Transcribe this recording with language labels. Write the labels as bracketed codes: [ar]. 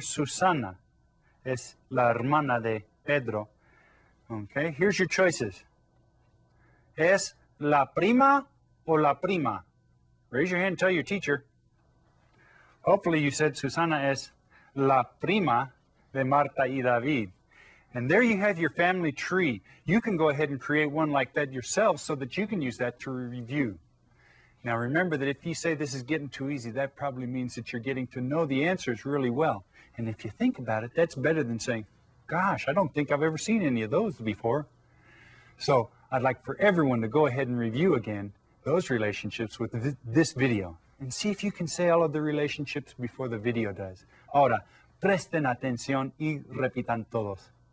[es] Susana es la hermana de Pedro. [en] Okay, here's your choices. [es] ¿Es la prima o la prima? [en] Raise your hand, tell your teacher. Hopefully you said [es] Susana es la prima de Marta y David. [en] And there you have your family tree. You can go ahead and create one like that yourself so that you can use that to review. Now remember that if you say this is getting too easy, that probably means that you're getting to know the answers really well. And if you think about it, that's better than saying, gosh, I don't think I've ever seen any of those before. So I'd like for everyone to go ahead and review again those relationships with this video and see if you can say all of the relationships before the video does. [es] Ahora, presten atención y repitan todos.